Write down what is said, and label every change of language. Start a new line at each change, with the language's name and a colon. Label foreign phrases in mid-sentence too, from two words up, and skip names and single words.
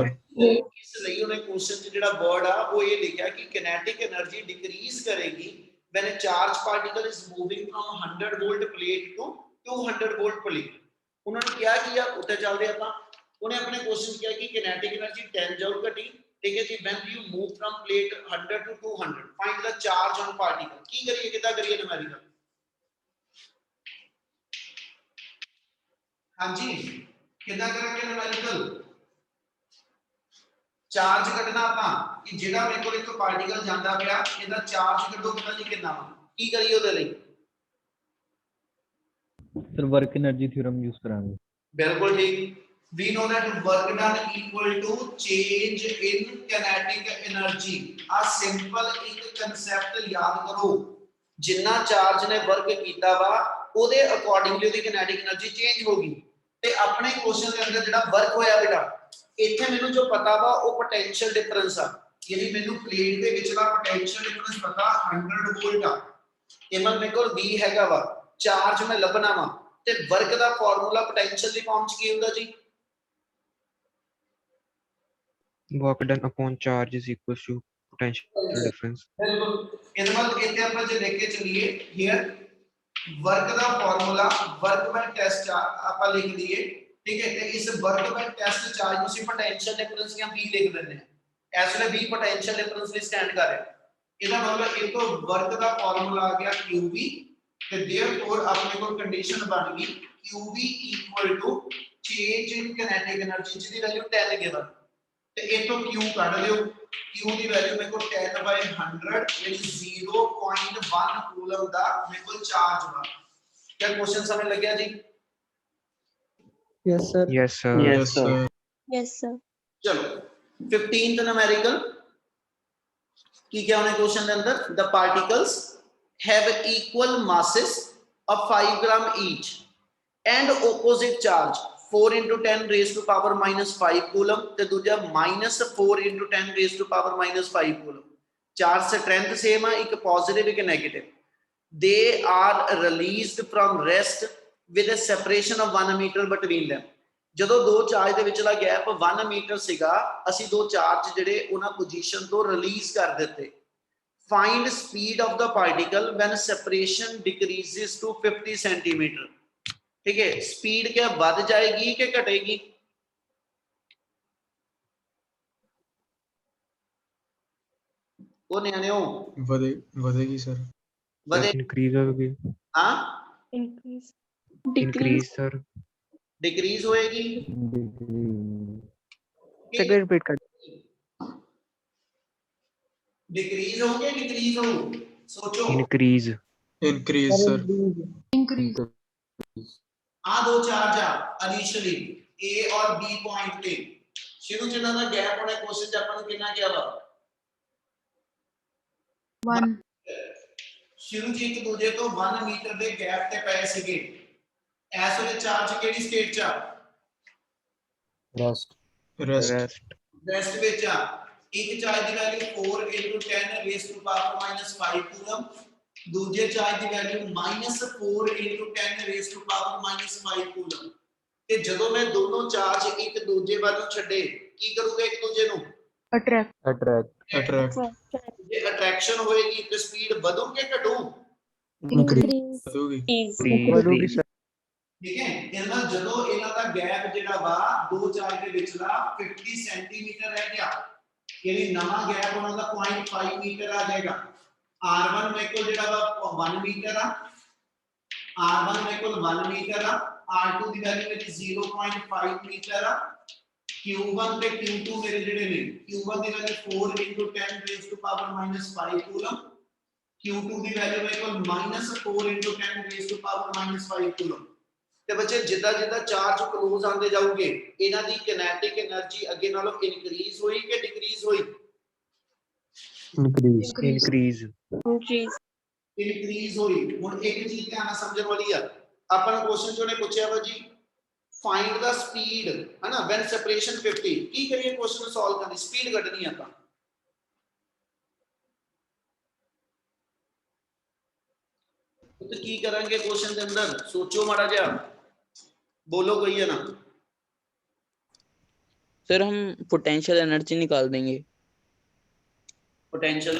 Punjabi: ਇਸ ਲਈ ਉਹਨੇ ਕੁਐਸਚਨ 'ਚ ਜਿਹੜਾ ਵਰਡ ਆ ਉਹ ਇਹ ਲਿਖਿਆ ਕਿ
English: kinetic energy decrease ਕਰੇਗੀ when a charged particle is moving from 100 volt plate to 200 volt plate।
Punjabi: ਉਹਨਾਂ ਨੇ ਕਿਹਾ ਕਿ ਆ ਉੱਤੇ ਚੱਲਦੇ ਆਪਾਂ, ਉਹਨੇ ਆਪਣੇ ਕੁਐਸਚਨ 'ਚ ਕਿਹਾ ਕਿ
English: kinetic energy
Punjabi: 10 ਜੂਲ ਘਟੀ, ਠੀਕ ਹੈ ਜੀ,
English: when you move from plate 100 to 200 find the charge on particle।
Punjabi: ਕੀ ਕਰੀਏ, ਕਿੱਦਾਂ ਕਰੀਏ ਨਿਊਮੈਰੀਕਲ? ਹਾਂਜੀ ਕਿੱਦਾਂ ਕਰਾਂਗੇ ਨਿਊਮੈਰੀਕਲ? ਚਾਰਜ ਕੱਢਣਾ ਆਪਾਂ ਕਿ ਜਿਹੜਾ ਮੇਰੇ ਕੋਲ ਇੱਕ ਪਾਰਟੀਕਲ ਜਾਂਦਾ ਪਿਆ ਇਹਦਾ ਚਾਰਜ ਕੱਢੋ, ਪਤਾ ਨਹੀਂ ਕਿੰਨਾ ਵਾ, ਕੀ ਕਰੀਏ ਉਹਦੇ ਲਈ? ਸਰ
English: work energy theorem
Punjabi: ਯੂਜ਼ ਕਰਾਂਗੇ। ਬਿਲਕੁਲ ਠੀਕ।
English: we know that work done equal to change in kinetic energy।
Punjabi: ਆ ਸਿੰਪਲ ਇੱਕ ਕਨਸੈਪਟ ਯਾਦ ਕਰੋ, ਜਿੰਨਾ ਚਾਰਜ ਨੇ ਵਰਕ ਕੀਤਾ ਵਾ ਉਹਦੇ ਅਕੋਰਡਿੰਗਲੀ ਉਹਦੀ
English: kinetic energy
Punjabi: ਚੇਂਜ ਹੋਗੀ। ਤੇ ਆਪਣੇ ਕੁਐਸਚਨ ਦੇ ਅੰਦਰ ਜਿਹੜਾ ਵਰਕ ਹੋਇਆ ਬੇਟਾ, ਇੱਥੇ ਮੈਨੂੰ ਜੋ ਪਤਾ ਵਾ ਉਹ
English: potential difference
Punjabi: ਆ, ਯਾਨੀ ਮੈਨੂੰ ਪਲੇਟ ਦੇ ਵਿਚਲਾ
English: potential difference
Punjabi: ਪਤਾ 100 ਵੋਲਟ ਆ, ਇਹ ਮਨ ਮੇਰੇ ਕੋਲ V ਹੈਗਾ ਵਾ, ਚਾਰਜ ਮੈਂ ਲੱਭਣਾ ਵਾ, ਤੇ ਵਰਕ ਦਾ ਫਾਰਮੂਲਾ ਪੋਟੈਂਸ਼ੀਅਲ ਦੀ ਫਾਰਮ ਚ ਕੀ ਹੁੰਦਾ ਜੀ?
English: work done upon charge is equals to potential difference।
Punjabi: ਬਿਲਕੁਲ, ਇਹਦੇ ਮਤਲਬ ਇੱਥੇ ਆਪਾਂ ਜੇ ਲਿਖ ਕੇ ਚੱਲੀਏ here ਵਰਕ ਦਾ ਫਾਰਮੂਲਾ
English: work by test
Punjabi: ਆਪਾਂ ਲਿਖ ਦਈਏ, ਠੀਕ ਹੈ, ਤੇ ਇਸ
English: work by test charge
Punjabi: ਤੁਸੀਂ
English: potential difference
Punjabi: ਜਾਂ V ਲਿਖ ਦਿੰਦੇ ਆ, ਇਸ ਵੇਲੇ V
English: potential difference
Punjabi: ਲਈ ਸਟੈਂਡ ਕਰ ਰਿਹਾ। ਇਹਦਾ ਮਤਲਬ ਇਹ ਤੋਂ ਵਰਕ ਦਾ ਫਾਰਮੂਲਾ ਆ ਗਿਆ QV, ਤੇ देयरफॉर ਆਪਣੇ ਕੋਲ ਕੰਡੀਸ਼ਨ ਬਣ ਗਈ QV
English: equal to change in kinetic energy
Punjabi: ਜਿਹਦੀ ਵੈਲਿਊ 10 ਗਿਵਨ, ਤੇ ਇਥੋਂ Q ਕੱਢ ਲਿਓ, Q ਦੀ ਵੈਲਿਊ ਮੇਰੇ ਕੋਲ 10/100 ਯਾਨੀ 0.1 ਕੂਲਮ ਦਾ ਮੇਰੇ ਕੋਲ ਚਾਰਜ ਵਾ। ਕਿਆ ਕੁਐਸਚਨ ਸਮਝ ਲੱਗ ਗਿਆ ਜੀ?
English: yes sir yes sir yes sir Yes, sir.
Punjabi: ਚਲੋ 15th ਨਿਊਮੈਰੀਕਲ ਕੀ ਕਿਆ ਹੋਣੇ ਕੁਐਸਚਨ ਕੇ ਅੰਦਰ,
English: the particles have equal masses of 5 gram each and opposite charge 4 into 10 raised to power minus 5 coulomb
Punjabi: ਤੇ ਦੂਜਾ
English: minus 4 into 10 raised to power minus 5 coulomb.
Punjabi: ਚਾਰ
English: strength same
Punjabi: ਆ, ਇੱਕ positive ਇੱਕ negative.
English: They are released from rest with a separation of 1 meter between them.
Punjabi: ਜਦੋਂ ਦੋ ਚਾਰਜ ਦੇ ਵਿਚਲਾ ਗੈਪ 1 ਮੀਟਰ ਸੀਗਾ, ਅਸੀਂ ਦੋ ਚਾਰਜ ਜਿਹੜੇ ਉਹਨਾਂ ਪੋਜੀਸ਼ਨ ਤੋਂ ਰਿਲੀਜ਼ ਕਰ ਦਿੱਤੇ.
English: Find speed of the particle when separation decreases to 50 centimeter.
Hindi: ठीक है, स्पीड क्या बढ़ जाएगी कि घटेगी? वो नियाने हो
Punjabi: ਵਧੇਗੀ ਸਰ।
Hindi: बढ़े इंक्रीज होगी, हाँ
English: Increase. increase sir,
Hindi: डिक्रीज होएगी सेकंड रिपीट कर डिक्रीज होंगे डिक्रीज हो सोचो
English: इंक्रीज, increase sir.
Punjabi: ਆ ਦੋ ਚਾਰਜ ਆ ਇਨੀਸ਼ੀਅਲੀ ਏ ਔਰ ਬੀ ਪੁਆਇੰਟ ਪੇ ਸ਼ੁਰੂ ਚ ਇਨ੍ਹਾਂ ਦਾ ਗੈਪ ਹੋਣੇ ਕੁਐਸਚਨ ਚ ਅਪਣ ਕਿਤਨਾ ਕੀਤਾ ਵਾ 1 ਸ਼ੁਰੂ ਚ ਇੱਕ ਦੂਜੇ ਤੋਂ 1 ਮੀਟਰ ਦੇ ਗੈਪ ਤੇ ਪਏ ਸੀਗੇ ਐਸ ਵੇਲੇ ਚਾਰਜ ਕਿਹੜੀ ਸਟੇਟ ਚ ਆ
English: rest, ਰੈਸਟ रेस्ट,
Punjabi: ਰੈਸਟ ਵਿੱਚ ਆ ਇੱਕ ਚਾਰਜ ਦੀ ਵੈਲਿਊ
English: 4 into 10 raised to power minus 5
Punjabi: ਕੂਲਮ ਦੂਜੇ ਚਾਰਜ ਦੀ ਵੈਲਿਊ
English: -4 into 10 raised to power minus 5
Punjabi: ਕੂਲਮ ਤੇ ਜਦੋਂ ਮੈਂ ਦੋਨੋਂ ਚਾਰਜ ਇੱਕ ਦੂਜੇ ਵੱਲ ਨੂੰ ਛੱਡੇ ਕੀ ਕਰੂਗਾ ਇੱਕ ਦੂਜੇ ਨੂੰ
English: attract attract, ਅਟਰੈਕਟ
Punjabi: ਜੇ ਅਟਰੈਕਸ਼ਨ ਹੋਏਗੀ ਤੇ ਸਪੀਡ ਵਧੂਗੀ ਕਿ ਘਟੂ
English: Increase.
Punjabi: ਵਧੂਗੀ। ਵਧੂਗੀ ਸਰ। ਠੀਕ ਹੈ ਇਹਨਾਂ ਜਦੋਂ ਇਹਨਾਂ ਦਾ ਗੈਪ ਜਿਹੜਾ ਵਾ ਦੋ ਚਾਰਜ ਦੇ ਵਿਚਲਾ 50 ਸੈਂਟੀਮੀਟਰ ਰਹਿ ਗਿਆ ਯਾਨੀ ਨਵਾਂ ਗੈਪ ਉਹਨਾਂ ਦਾ 0.5 ਮੀਟਰ ਆ ਜਾਏਗਾ r1 ਮੇਰੇ ਕੋਲ ਜਿਹੜਾ ਵਾ 1 ਮੀਟਰ ਆ r1 ਮੇਰੇ ਕੋਲ 1 ਮੀਟਰ ਆ r2 ਦੀ ਵੈਲਿਊ ਵਿੱਚ 0.5 ਮੀਟਰ ਆ q1 ਤੇ q2 ਮੇਰੇ ਜਿਹੜੇ ਨੇ q1 ਦੀ ਵੈਲਿਊ
English: 4 into 10 raised to power minus 5
Punjabi: ਕੂਲਮ q2 ਦੀ ਵੈਲਿਊ ਮੇਰੇ ਕੋਲ
English: -4 into 10 raised to power minus 5
Punjabi: ਕੂਲਮ ਤੇ ਬੱਚੇ ਜਿੱਦਾਂ ਜਿੱਦਾਂ ਚਾਰਜ ਕਲੋਜ਼ ਆਉਂਦੇ ਜਾਊਗੇ ਇਹਨਾਂ ਦੀ
English: kinetic energy
Punjabi: ਅੱਗੇ ਨਾਲੋਂ ਇਨਕਰੀਜ਼ ਹੋਈ ਕਿ ਡਿਕਰੀਜ਼ ਹੋਈ
English: increase, इंक्रीज, Increase.
Punjabi: ਇਨਕਰੀਜ਼ ਹੋਈ ਹੁਣ ਇੱਕ ਚੀਜ਼ ਧਿਆਨ ਨਾਲ ਸਮਝਣ ਵਾਲੀ ਆ ਆਪਾਂ ਨੂੰ ਕੁਐਸਚਨ ਚੋਂ ਨੇ ਪੁੱਛਿਆ ਵਾ ਜੀ
English: find the speed
Punjabi: ਹਨਾ
English: when separation 50
Punjabi: ਕੀ ਕਰੀਏ ਕੁਐਸਚਨ ਨੂੰ ਸੋਲਵ ਕਰਨੀ ਸਪੀਡ ਕੱਢਣੀ ਆਪਾਂ ਤੋ ਕੀ ਕਰੇਂਗੇ ਕੁਐਸਚਨ ਕੇ ਅੰਦਰ ਸੋਚੋ ਮਾੜਾ ਜਾ ਬੋਲੋ ਕੋਈ ਹੈ ਨਾ
Hindi: सर हम
English: potential energy
Hindi: निकाल देंगे
English: पोटेंशियल